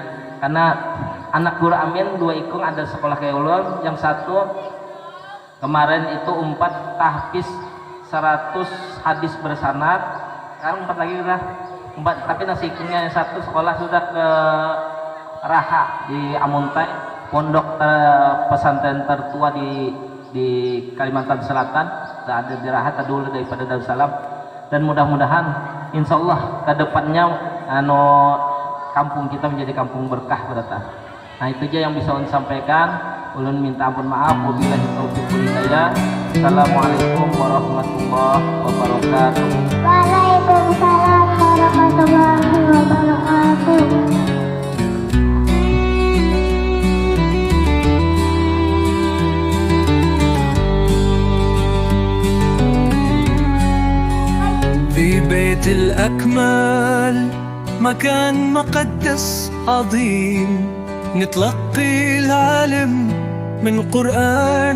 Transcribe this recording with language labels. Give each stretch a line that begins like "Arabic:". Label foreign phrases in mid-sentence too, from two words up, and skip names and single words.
Banjar: Karena anak guru Amin 2 ikung ada sekolah kayak ulun, yang satu kemarin itu 4 tahfiz 100 hadis bersanad, sekarang 4 lagi udah 4, tapi nasi ikungnya yang satu sekolah sudah ke Raha di Amuntai, pondok pesantren tertua di Kalimantan Selatan, ada di Raha dulu daripada Darussalam. Dan mudah-mudahan
Arabic: إن شاء الله
Banjar: ke depannya kampung kita menjadi kampung berkah berata. Nah itu aja yang bisa ulun sampaikan. Ulun minta ampun maaf.
Arabic: وبالله التوفيق والهداية. السلام عليكم ورحمة الله وبركاته. وعليكم السلام ورحمة الله وبركاته. في بيت الأكمل مكان مقدس عظيم، نتلقي العلم من قرآن